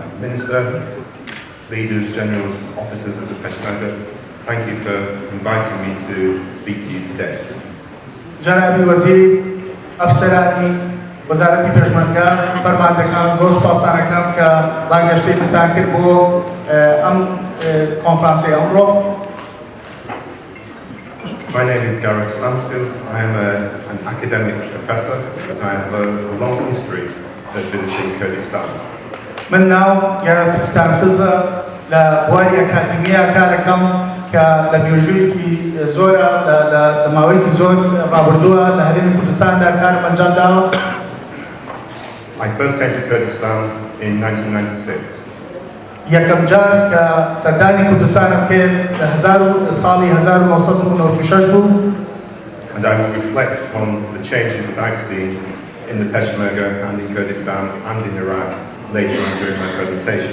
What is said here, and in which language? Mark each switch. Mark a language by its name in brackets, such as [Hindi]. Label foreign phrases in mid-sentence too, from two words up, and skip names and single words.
[English] Minister, leaders, generals, officers of the Peshmerga, thank you for inviting me to speak to you today. [Central Kurdish] جنابی وزیر افسرانی وزارتی پێشمەرگە فەرماندەکان زۆر سوپاسدارەکەم کە بانگەشتێکتان کرد بۆ ئەم کۆنفرانسەی ئەمڕۆ. [English] My name is Gareth. I am an academic professor, but I have a long history of visiting Kurdistan. [Central Kurdish] من ناو گارێت ستانفیلد لە بواری ئەکادمیە کارەکەم کە لە مێژوویەکی زۆرە لە ماوەیەکی زۆر ڕابردووە لە هەرێمی کوردستاندا کارم ئەنجام داوە. [English] I first came to Kurdistan in 1996. [Central Kurdish] یەکەم جار کە سەردانی کوردستانم کرد لە ساڵی 1996 بوو. [English] And I will reflect on the changes that I've seen in the Peshmerga and in Kurdistan and in Iraq later on during my presentation.